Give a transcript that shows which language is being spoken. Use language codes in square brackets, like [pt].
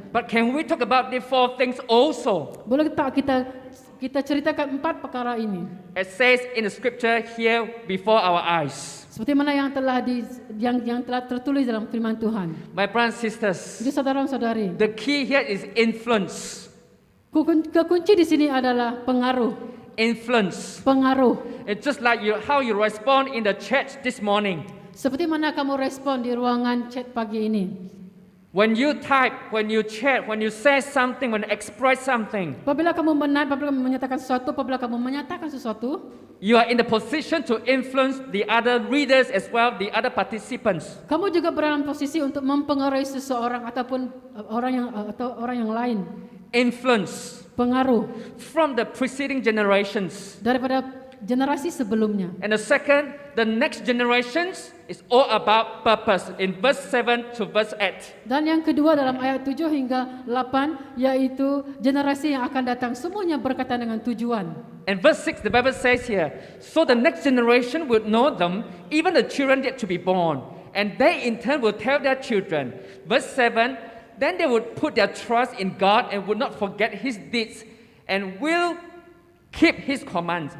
[en] But can we talk about the 4 things also? [ms] Boleh tak kita ceritakan 4 perkara ini? [en] It says in the scripture here before our eyes. [ms] Seperti mana yang telah tertulis dalam firman Tuhan. [en] My brothers and sisters, [ms] Jadi saudara-saudari, [en] the key here is influence. [ms] kekunci di sini adalah pengaruh. [en] Influence. [ms] Pengaruh. [en] It's just like how you respond in the church this morning. [ms] Seperti mana kamu respon di ruangan chat pagi ini? [en] When you type, when you chat, when you say something, when you express something, [ms] Apabila kamu apabila kamu menyatakan sesuatu, apabila kamu menyatakan sesuatu, [en] you are in the position to influence the other readers as well, the other participants. [ms] kamu juga berada dalam posisi untuk mempengaruhi seseorang ataupun orang yang lain. [en] Influence [ms] Pengaruh [en] from the preceding generations. [ms] daripada generasi sebelumnya. [en] And the second, the next generations is all about purpose in verse 7 to verse 8. [ms] Dan yang kedua dalam ayat 7 hingga 8 yaitu generasi yang akan datang semuanya berkaitan dengan tujuan. [en] And verse 6, the Bible says here, so the next generation would know them, even the children yet to be born, and they in turn will tell their children. Verse 7, then they would put their trust in God and would not forget His deeds and will keep His commands.